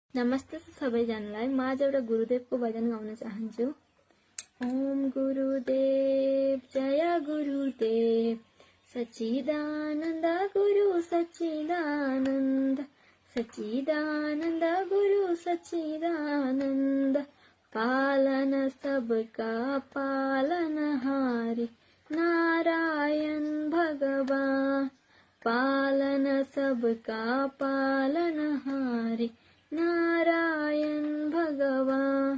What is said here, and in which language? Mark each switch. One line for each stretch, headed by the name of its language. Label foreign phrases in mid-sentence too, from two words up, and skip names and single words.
Nepali: नमस्ते सबैजनालाई म आज एउटा गुरुदेवको भजन गाउन चाहन्छु।
Hindi: ओम गुरुदेव जय गुरुदेव सच्चिदानन्द गुरु सच्चिदानन्द सच्चिदानन्द गुरु सच्चिदानन्द पालन सबका पालनहारी नारायण भगवान पालन सबका पालनहारी नारायण भगवान।